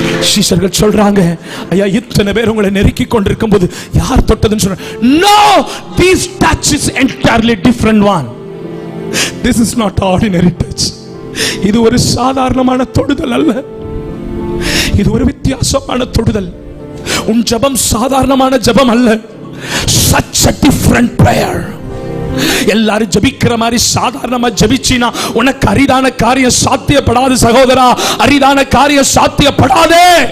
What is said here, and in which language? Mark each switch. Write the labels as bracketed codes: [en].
[ta] சீஷர்கள் சொல்றாங்க, ஐயா இத்தனை பேர் உங்களை நெருக்கி கொண்டிருக்கும் போது யார் தொட்டதுன்னு சொல்றாங்க. [en] No, this touch is entirely different one. This is not ordinary touch. [ta] இது ஒரு சாதாரணமான தொடுதல் அல்ல, இது ஒரு வித்தியாசமான தொடுதல். உன் ஜெபம் சாதாரணமான ஜெபம் அல்ல. [en] Such a different prayer. [ta] எல்லாரும் ஜெபிக்கிற மாதிரி சாதாரணமா ஜெபிச்சினா உனக்கு அரிதான காரியம் சாத்தியப்படாது சகோதரா, அரிதான காரியம் சாத்தியப்படாதே.